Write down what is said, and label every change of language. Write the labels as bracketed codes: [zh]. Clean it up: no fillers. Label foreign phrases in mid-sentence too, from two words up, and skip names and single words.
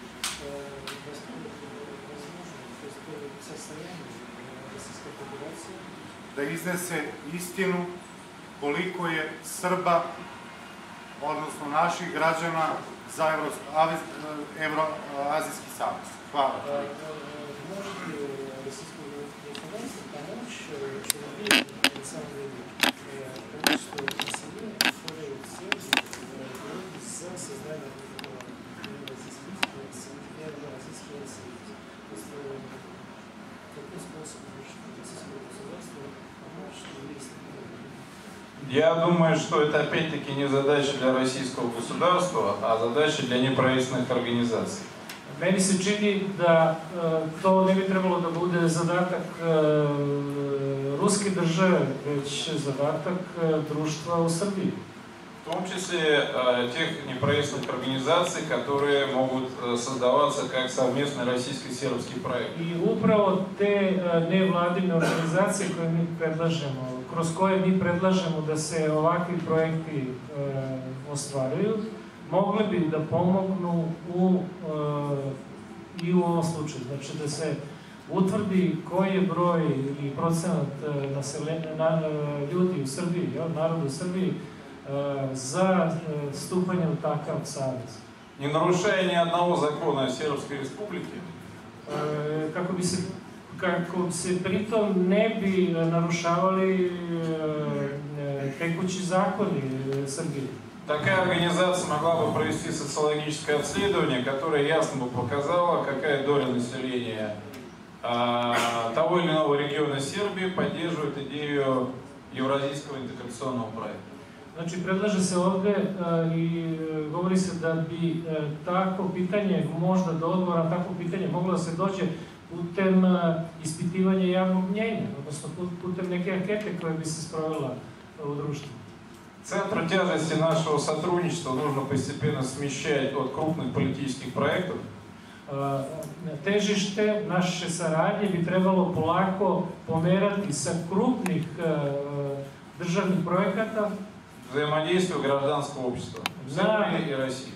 [sr] da iznese istinu koliko je Srba, odnosno naših građana, za Evroazijski savez. Hvala. [ru] Можете российскому государству помочь установить, на самом деле, количество населения, которое в Сербии за создание Евроазийского союза. То есть, какой способ российского государства помочь еврейским? Я думаю, что это опять-таки не задача для российского государства, а задача для неправительственных организаций. [sr] Meni se čini da to ne bi trebalo da bude zadatak ruske države, već zadatak društva u Srbiji. [ru] в том числе тех неправительственных организаций, которые могут создаваться как совместный российско-сербский проект. [sr] I upravo te nevladine organizacije koje mi predlažemo, kroz koje mi predlažemo da se ovakvi projekti ostvaruju, mogle bi da pomognu i u ovom slučaju. Znači da se utvrdi koji je broj i procenat ljudi u Srbiji, narodu u Srbiji, за ступanje u takav savez. [ru] Не нарушая ни одного закона Сербской Республики, [sr] kako se pritom ne bi narušavali tekući zakoni Srbije. [ru] такая организация могла бы провести социологическое обследование, которое ясно бы показало, какая доля населения того или иного региона Сербии поддерживает идею Евразийского интеграционного проекта. [sr] Znači, predlaže se ovde i govori se da bi takvo pitanje, možda do odgovora takvo pitanje moglo da se dođe putem ispitivanja javnog mnjenja, odnosno putem neke ankete koja bi se sprovela u društvu. [ru] Центр тяжести нашего сотрудничества нужно постепенно смещать от крупных политических проектов. [sr] Težište naše saradnje bi trebalo polako pomerati sa krupnih državnih projekata [ru] взаимодействию гражданского общества в Сербии и России.